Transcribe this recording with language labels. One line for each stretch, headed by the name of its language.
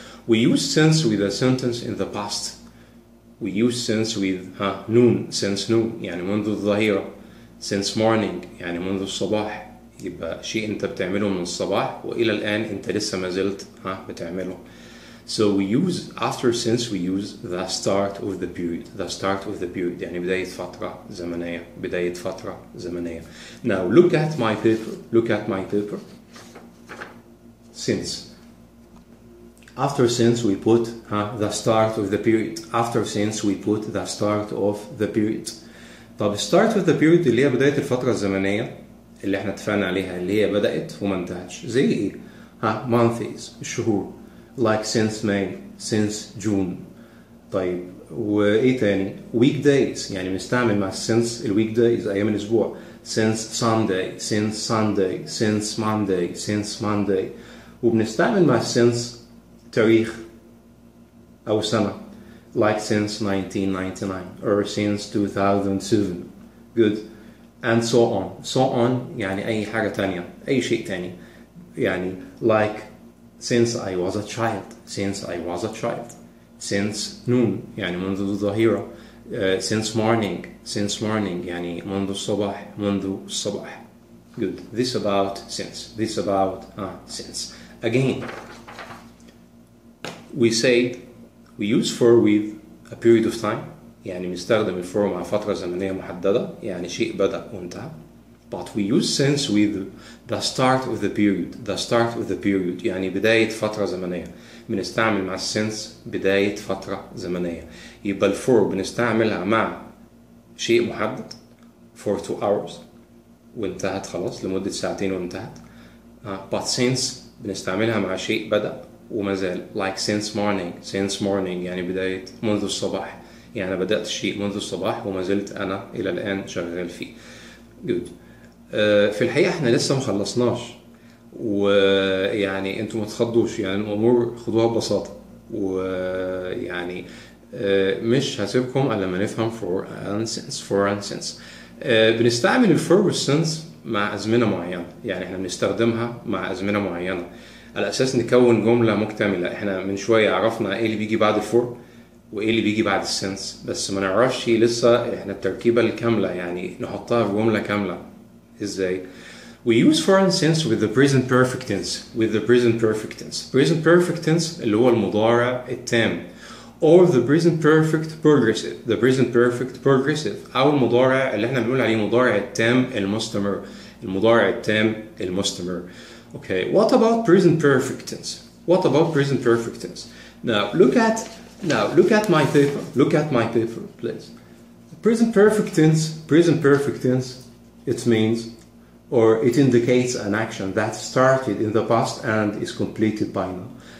English: We use since with a sentence in the past. We use since with noon. Since noon
Arabic: يعني منذ الظهيرة.
English: Since morning
Arabic: يعني منذ الصباح. يبقى شيء انت بتعمله من الصباح والى الان انت لسه ما زلت بتعمله.
English: So we use after since we use the start of the period. The start of the period
Arabic: يعني بداية فترة زمنية. بداية فترة زمنية.
English: Now look at my paper. Look at my paper. Since. After since we put the start of the period. After since we put the start of the period.
Arabic: طب
English: start of the period
Arabic: اللي هي بداية الفترة الزمنية اللي احنا اتفقنا عليها اللي هي بدأت وما انتهتش. زي ايه؟ months الشهور.
English: Like since May, since June.
Arabic: طيب وايه تاني؟ weekdays يعني بنستعمل مع since weekdays ايام الاسبوع.
English: since Sunday, since Sunday, since Monday, since Monday.
Arabic: وبنستعمل مع since تاريخ او سنة.
English: like since 1999 or since 2007. good. and so on. so on
Arabic: يعني اي حاجة تانية اي شيء تاني.
English: يعني like since I was a child. since I was a child. since noon
Arabic: يعني منذ الظهيرة.
English: since morning. since morning
Arabic: يعني منذ الصباح. منذ الصباح.
English: good. this about since. this about since. again we said we use for with a period of time
Arabic: يعني بنستخدم الفور مع فترة زمنية محددة يعني شيء بدأ وانتهى.
English: But we use since with the start of the period. The start of the period يعني بداية فترة زمنية.
Arabic: بنستعمل مع since بداية فترة زمنية. يبقى الفور بنستعملها مع شيء محدد
English: for 2 hours
Arabic: وانتهت خلاص لمدة ساعتين وانتهت.
English: But since
Arabic: بنستعملها مع شيء بدأ وما زال.
English: like since morning. since morning
Arabic: يعني بداية منذ الصباح. يعني بدأت الشيء منذ الصباح وما زلت أنا إلى الآن شغال فيه.
English: good.
Arabic: في الحقيقة احنا لسه مخلصناش ويعني انتوا ما تخضوش يعني الأمور خدوها ببساطة ويعني مش هسيبكم الا لما نفهم for and since.
English: for and since.
Arabic: بنستعمل الفور والسنس مع أزمنة معينة يعني احنا بنستخدمها مع أزمنة معينة على أساس نكون جملة مكتملة. احنا من شوية عرفنا ايه اللي بيجي بعد الفور وايه اللي بيجي بعد السنس بس ما نعرفش لسه احنا التركيبة الكاملة يعني نحطها في جملة كاملة ازاي.
English: We use for and since with the present perfect tense. with the present perfect tense. present perfect tense
Arabic: اللي هو المضارع التام
English: or the present perfect progressive. the present perfect progressive
Arabic: أو المضارع اللي احنا بنقول عليه مضارع التام المستمر. المضارع التام المستمر.
English: Okay, what about present perfect tense? What about present perfect tense? Now look at my paper. Look at my paper, please. Present perfect tense. Present perfect tense. It means or it indicates an action that started in the past and is completed by now.